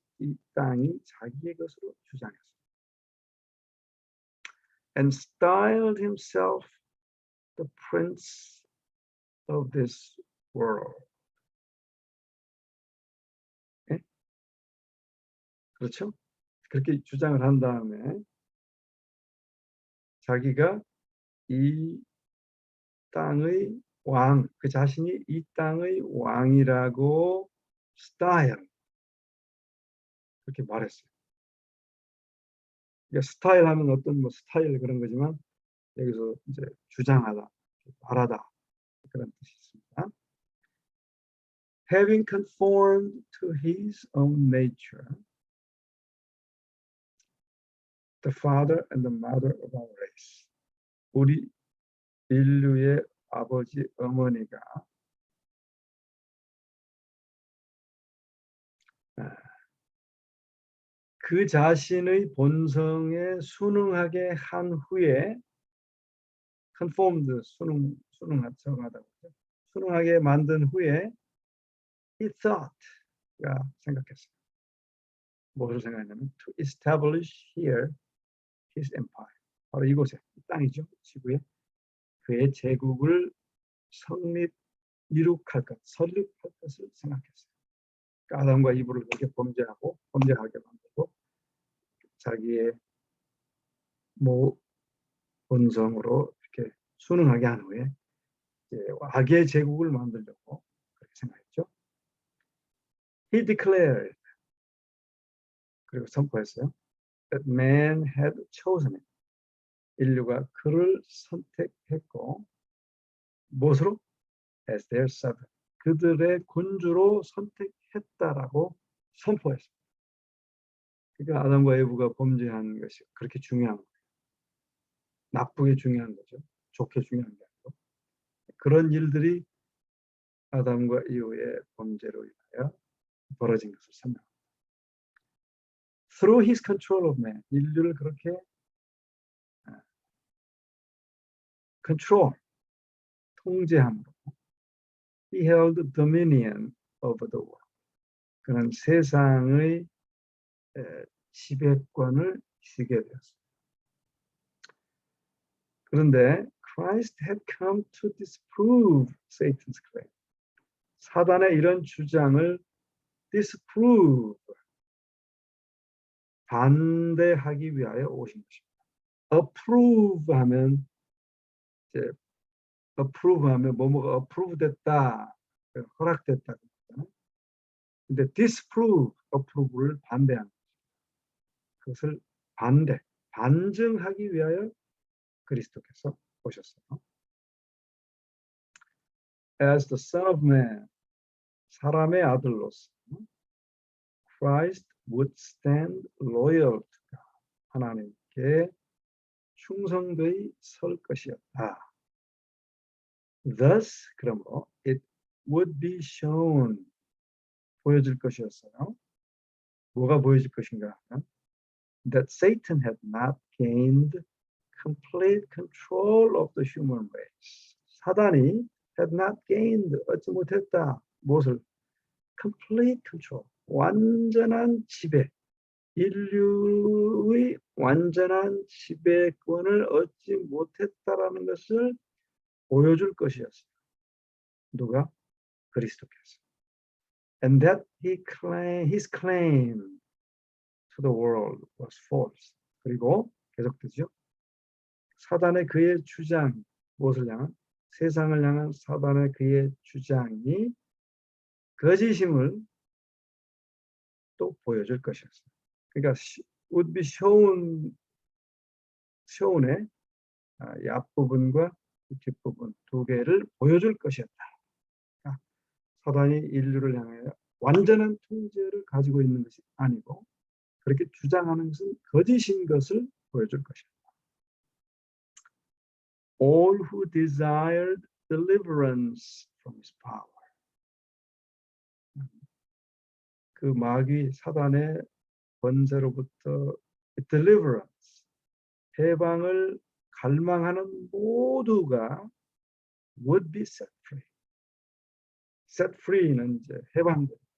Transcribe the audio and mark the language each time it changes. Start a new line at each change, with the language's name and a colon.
Korean: 이 땅이 자기의 것으로 주장했습니다.
English: And styled himself the prince of this world.
Korean: 네? 그렇죠? 그렇게 주장을 한 다음에 자기가 이 땅의 왕, 그 자신이 이 땅의 왕이라고 스타일 그렇게 말했어요. 그러니까 스타일 하면 어떤 뭐 스타일 그런 거지만 여기서 이제 주장하다, 말하다 그런 뜻이 있습니다.
English: Having conformed to his own nature, the father and the mother of our race.
Korean: 우리 인류의 아버지, 어머니가 그 자신의 본성에 순응하게 한 후에 conformed, 순응하다고 순응하게 만든 후에
English: he thought
Korean: 가 생각했어요. 무엇을 생각했냐면
English: to establish here his empire.
Korean: 바로 이곳에, 이 땅이죠, 지구에 그의 제국을 이룩할 것, 설립할 것을 생각했어요. 그러니까 아담과 이브를 그렇게 범죄하게 만들고 자기의 본성으로 이렇게 순응하게 한 후에 이제 악의 제국을 만들려고 그렇게 생각했죠.
English: He declared,
Korean: 그리고 선포했어요.
English: That man had chosen him.
Korean: 인류가 그를 선택했고 무엇으로?
English: As their servant.
Korean: 그들의 군주로 선택했다라고 선포했습니다. 그러니까 아담과 에브가 범죄한 것이 그렇게 중요한 거예요. 나쁘게 중요한 거죠. 좋게 중요한 게 아니고. 그런 일들이 아담과 이후의 범죄로 인하여 벌어진 것을 설명합니다.
English: Through his control of man,
Korean: 인류를 그렇게 control, 통제함으로
English: he held dominion over the world.
Korean: 그는 세상의 지배권을 쥐게 되었습니다.
English: 그런데 Christ had come to disprove Satan's claim.
Korean: 사단의 이런 주장을 disprove, 반대하기 위하여 오신 것입니다. approve 하면 이제 approve 하면 뭐뭐가 approve 됐다, 허락됐다. 근데 disprove, approve를 반대하는 것을 반증하기 위하여 그리스도께서 오셨어요.
English: As the Son of Man,
Korean: 사람의 아들로서
English: Christ would stand loyal to God.
Korean: 하나님께 충성되이 설 것이었다.
English: Thus,
Korean: 그러므로
English: it would be shown,
Korean: 보여질 것이었어요. 뭐가 보여질 것인가 하면
English: that Satan had not gained complete control of the human race.
Korean: 사단이
English: had not gained,
Korean: 얻지 못했다. 무엇을?
English: complete control,
Korean: 완전한 지배, 인류의 완전한 지배권을 얻지 못했다라는 것을 보여줄 것이었어요. 누가? 그리스도께서.
English: And that his claim to the world was false.
Korean: 그리고 계속되죠. 사단의 그의 주장, 무엇을 향한? 세상을 향한 사단의 그의 주장이 거짓임을 또 보여줄 것이었어요. 그러니까 would be shown의 이 앞부분과 뒷부분 두 개를 보여줄 것이었다. 그러니까 사단이 인류를 향하여 완전한 통제를 가지고 있는 것이 아니고 그렇게 주장하는 것은 거짓인 것을 보여줄 것이었다.
English: All who desired deliverance from his power.
Korean: 그 마귀 사단의 권세로부터 deliverance, 해방을 갈망하는 모두가
English: would be set free.
Korean: set free는 이제 해방된,